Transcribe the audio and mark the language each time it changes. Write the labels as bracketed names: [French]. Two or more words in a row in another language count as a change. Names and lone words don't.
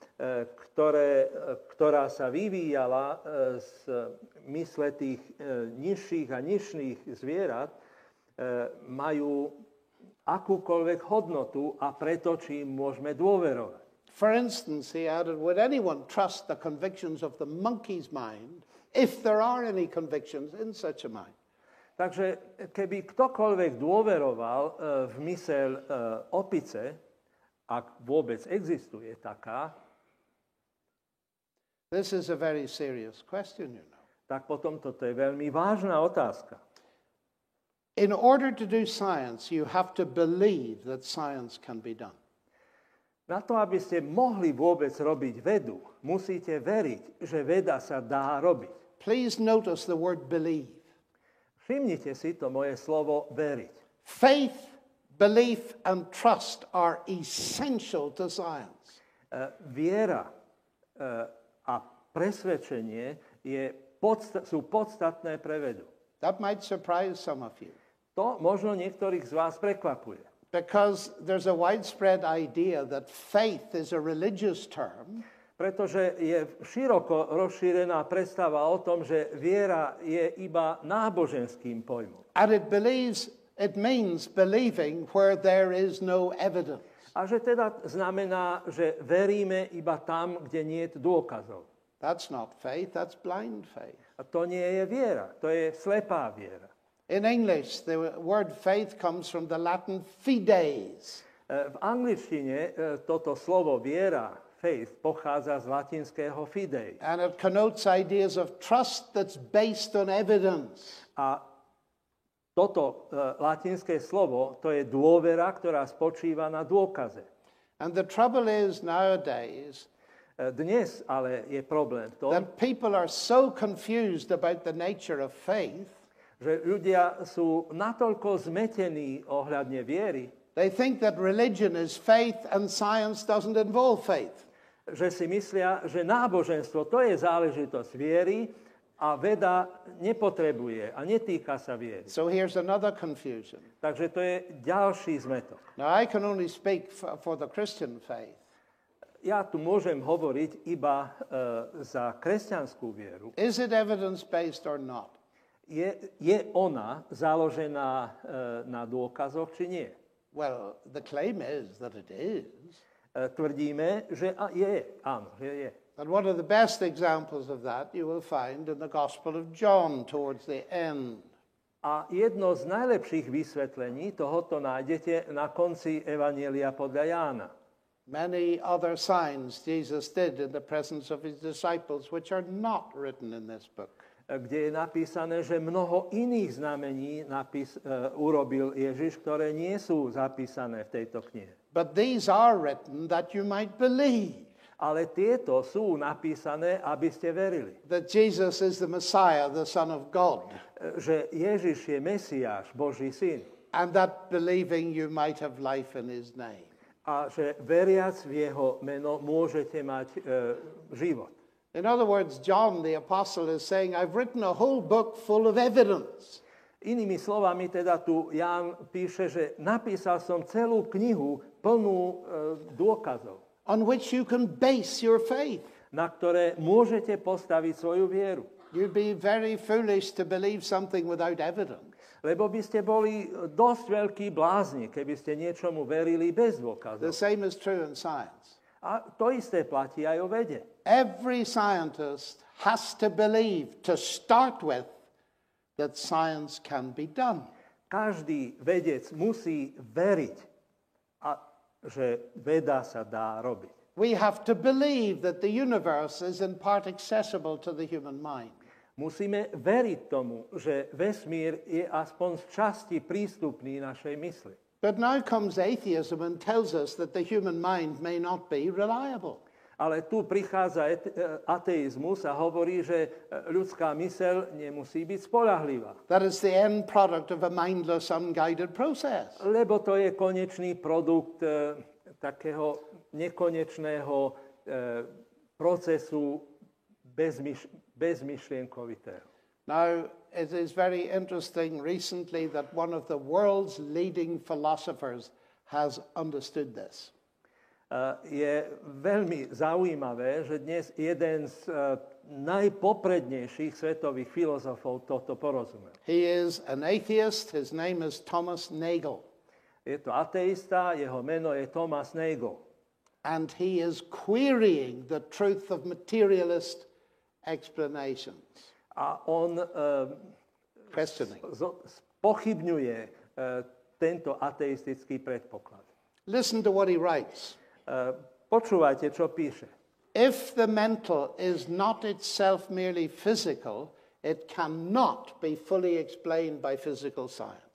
[Slovak] ktorá sa vyvíjala z mysle tých nižších a nižších zvierat, majú akúkoľvek hodnotu a preto, či im môžeme dôverovať. [English] For instance, he added, would anyone trust the convictions of the monkey's mind if there are any convictions in such a mind? [Slovak] Takže keby ktokoľvek dôveroval v myseľ opice, ak vôbec existuje taká, [English] this is a very serious question, you know. [Slovak] Tak potom toto je veľmi vážna otázka. [English] In order to do science, you have to believe that science can be done. [Slovak] Na to, aby ste mohli vôbec robiť vedu, musíte veriť, že veda sa dá robiť. [English] Please notice the word believe. [Slovak] Všimnite si to moje slovo veriť. [English] Faith, belief and trust are essential to science. [Slovak] Viera a presvedčenie sú podstatné pre vedu. [English] That might surprise some of you. [Slovak] To možno niektorých z vás prekvapuje. [English] Because there's a widespread idea that faith is a religious term. [Slovak] Pretože je široko rozšírená predstava o tom, že viera je iba náboženským pojmom. [English] And it means believing where there is no evidence. [Slovak] A že teda znamená, že veríme iba tam, kde nie je dôkazov. [English] That's not faith, that's blind faith. [Slovak] A to nie je viera, to je slepá viera. [English] In English, the word faith comes from the Latin fides. [Slovak] V angličtine toto slovo viera, faith, pochádza z latinského fidei. [English] And it connotes ideas of trust that's based on evidence. [Slovak] A toto latinské slovo, to je dôvera, ktorá spočíva na dôkaze. [English] And the trouble is nowadays [Slovak] dnes ale je problém v tom, [English] that people are so confused about the nature of faith, [Slovak] že ľudia sú natoľko zmetení ohľadne viery, [English] they think that religion is faith and science doesn't involve faith. [Slovak] Že si myslia, že náboženstvo to je záležitosť viery a veda nepotrebuje a netýka sa viery. [English] So here's another confusion. [Slovak] Takže to je ďalší zmetok. [English] Now I can only speak for the Christian faith. [Slovak] Ja tu môžem hovoriť iba za kresťanskú vieru. [English] Is it evidence-based or not? [Slovak] Je ona založená na dôkazoch, či nie? [English] Well, the claim is that it is. [Slovak] Tvrdíme, že je. Áno, že je. [English] And one of the best examples of that you will find in the Gospel of John towards the end. [Slovak] A jedno z najlepších vysvetlení tohoto nájdete na konci Evanjelia podľa Jána. [English] Many other signs Jesus did in the presence of his disciples, which are not written in this book. [Slovak] Kde je napísané, že mnoho iných znamení urobil Ježiš, ktoré nie sú zapísané v tejto knihe. [English] But these are written that you might believe. [Slovak] Ale tieto sú napísané, aby ste verili. [English] That Jesus is the Messiah, the Son of God. [Slovak] Že Ježiš je Mesiáš, Boží syn. [English] And that believing you might have life in his name. [Slovak] A že veriac v jeho meno môžete mať život. [English] In other words, John the apostle is saying, I've written a whole book full of evidence. [Slovak] Inými slovami teda tu Ján píše, že napísal som celú knihu plnú dôkazov. [English] On which you can base your faith. [Slovak] Na ktoré môžete postaviť svoju vieru. [English] You'd be very foolish to believe something without evidence. [Slovak] Lebo by ste boli dosť veľkí blázni, keby ste niečomu verili bez dôkazov. [English] The same is true in science. [Slovak] A to isté platí aj o vede. [English] Every scientist has to believe, to start with, that science can be done. [Slovak] Každý vedec musí veriť, že veda sa dá robiť. [English] We have to believe that the universe is in part accessible to the human mind. [Slovak] Musíme veriť tomu, že vesmír je aspoň z časti prístupný našej mysli. [English] But now comes atheism and tells us that the human mind may not be reliable. [Slovak] Ale tu prichádza ateizmus a hovorí, že ľudská myseľ nemusí byť spoľahlivá. [English] That is the end product of a mindless, unguided process. [Slovak] Lebo to je konečný produkt takého nekonečného procesu bezmyšlienkovitého. [English] Now, it is very interesting recently that one of the world's leading philosophers has understood this. [Slovak] Je veľmi zaujímavé, že dnes jeden z najpoprednejších svetových filozofov toto porozumel. [English] He is an atheist. His name is Thomas Nagel. [Slovak] Je to ateista, jeho meno je Thomas Nagel. [English] And he is querying the truth of materialist explanations. [Slovak] A on pochybňuje tento ateistický predpoklad. [English] Listen to what he writes. [Slovak] Počúvajte, čo píše. [English] If the mental is not itself merely physical, it cannot be fully explained by physical science.